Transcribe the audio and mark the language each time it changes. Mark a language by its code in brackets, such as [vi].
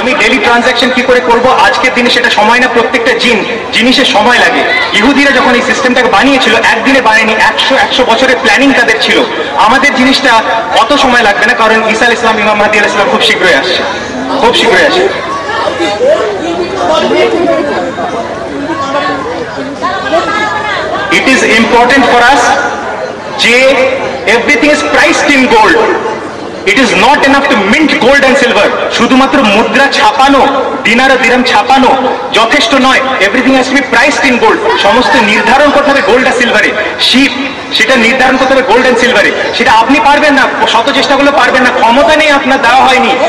[bn] আমি daily transaction কি করে করবো আজকের দিনে, সেটা সময় না, প্রত্যেকটা জিনিসের সময় লাগে। ইহুদিরা যখন এই সিস্টেমটাকে বানিয়েছিল, একদিনে বানায়নি, 100 বছরের প্ল্যানিং তাদের ছিল। আমাদের জিনিসটা অত সময় লাগবে না, কারণ ঈসা আলাইহিস সালাম, ইমাম মাহদী আলাইহিস সালাম খুব শীঘ্রই আসছে, খুব শীঘ্রই আসে। [en] It is important for us যে everything is priced in gold. It is not enough to mint gold and silver. [bn] শুধুমাত্র মুদ্রা ছাপানো, দিনার ও দিরহাম ছাপানো যথেষ্ট নয়। [en] Everything has to be priced in gold. [bn] সমস্ত নির্ধারণ করতে হবে গোল্ড আর সিলভারে। শিপ, সেটা নির্ধারণ করতে হবে গোল্ড অ্যান্ড সিলভারে। সেটা আপনি পারবেন না, শত চেষ্টা করলে পারবেন না, ক্ষমতা নেই, আপনার দেওয়া হয়নি।